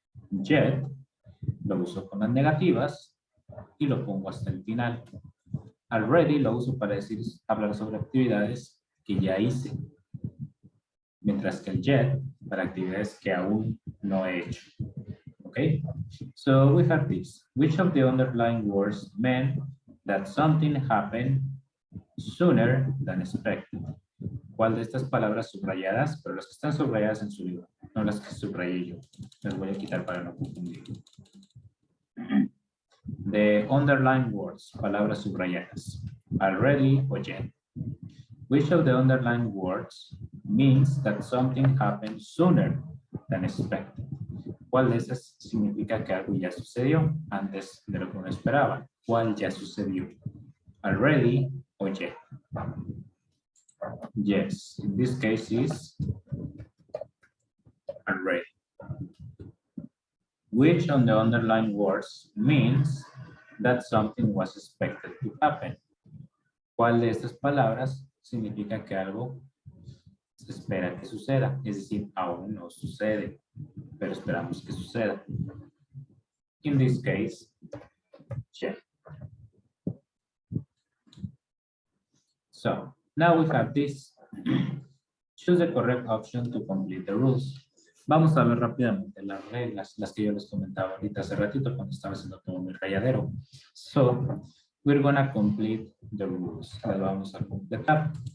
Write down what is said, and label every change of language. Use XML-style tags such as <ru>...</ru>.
<es>Yet lo uso con las negativas y lo pongo hasta el final. Already lo uso para hablar sobre actividades que ya hice. mientras que el yet para actividades que aún no he hecho.</es> <en>Okay, so we have this. Which of the underlying words meant that something happened sooner than expected?</en> <es>¿Cuál de estas palabras subrayadas, pero las que están subrayadas en su libro, no las que subrayé yo? Las voy a quitar para no confundir.</es> <en>The underlying words,</en> <es>palabras subrayadas,</es> <en>already o yet. Which of the underlying words means that something happened sooner than expected?</en> <es>¿Cuál de esas significa que algo ya sucedió antes de lo que uno esperaba? ¿Cuál ya sucedió? Already o yet?</es> <en>Yes, in this case is already. Which of the underlying words means that something was expected to happen?</en> <es>¿Cuál de estas palabras significa que algo se espera que suceda? Es decir, aún no sucede, pero esperamos que suceda.</es> <en>In this case, check. So, now we have this. Choose the correct option to complete the rules.</en> <es>Vamos a ver rápidamente las reglas, las que yo les comentaba ahorita hace ratito cuando estaba haciendo todo mi rayadero.</es> <en>So, we're gonna complete the rules.</en> <es>Las vamos a completar.</es>